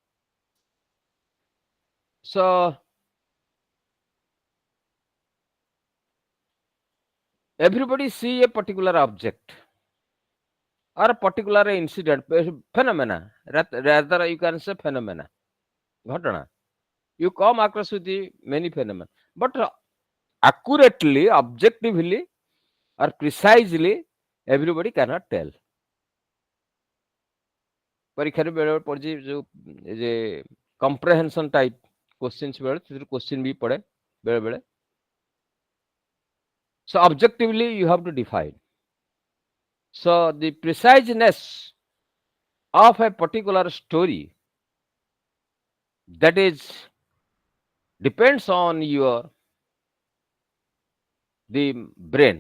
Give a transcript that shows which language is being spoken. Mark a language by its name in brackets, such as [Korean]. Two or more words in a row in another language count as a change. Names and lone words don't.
[English] So everybody see a particular object or a particular incident, phenomena. Rather, you can say phenomena, ghatana. You come across with the many phenomena, but accurately, objectively, or precisely, everybody cannot tell. [Odia] ପରୀକ୍ଷାରେ ବେଳେ ପଡିଛି ଯୋଉ ଯେ [English] comprehension type questions [Odia] ବେଳେ ସେଥିରୁ question ବି ପଡେ ବେଳେ ବେଳେ. [English] So objectively you have to define. So the preciseness of a particular story, that is depends on your the brain.